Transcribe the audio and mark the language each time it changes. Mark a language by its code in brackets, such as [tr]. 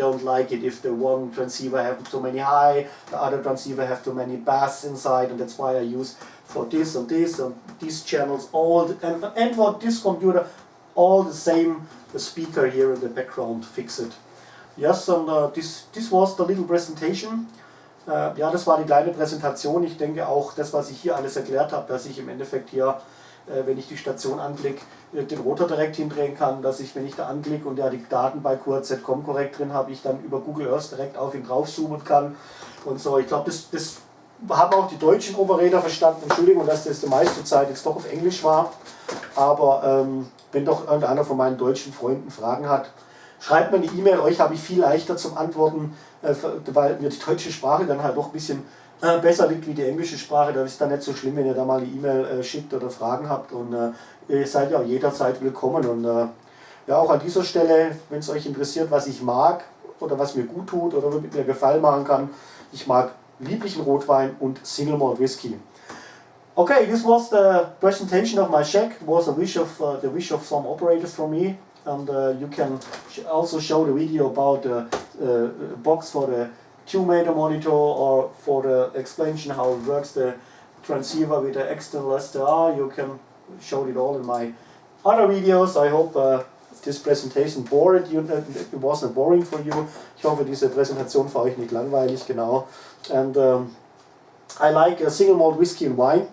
[en] I don't like it if the one transceiver have too many high, the other transceiver have too many bass inside, and that's why I use for this and this and these channels and for this computer all the same speaker here in the background fixed. Yes, [de] und [en] this was the little presentation. [de] Ja, das war die kleine Präsentation. Ich denke auch, das, was ich hier alles erklärt habe, dass ich im Endeffekt hier, wenn ich die Station anklicke, den Rotor direkt hindrehen kann, dass ich, wenn ich da anklicke und ja die Daten bei current.com korrekt drin habe, ich dann über Google Earth direkt auf ihn drauf zoomen kann und so. Ich glaube, das haben auch die deutschen Operator verstanden. Entschuldigung, dass das die meiste Zeit jetzt doch auf Englisch war, aber wenn doch irgendeiner von meinen deutschen Freunden Fragen hat, schreibt mir eine E-Mail. Euch habe ich viel leichter zum Antworten, weil mir die deutsche Sprache dann halt doch ein bisschen besser liegt wie die englische Sprache. Da ist es dann nicht so schlimm, wenn ihr da mal eine E-Mail schickt oder Fragen habt, und ihr seid ja auch jederzeit willkommen. Und ja, auch an dieser Stelle, wenn es euch interessiert, was ich mag oder was mir gut tut oder mit mir Gefallen machen kann, ich mag lieblichen Rotwein und Single Malt Whisky. [en] Okay, this was the presentation of my shack. It was a wish of the wish of some operators from me, and you can also show the video about the box for the 2-meter monitor, or for the explanation how it works, the transceiver with the external SDR. You can show it all in my other videos. I hope this presentation bored you. It wasn't boring for you. [de] Ich hoffe, diese Präsentation für euch nicht langweilig, genau. [en] And I like single malt whiskey and wine.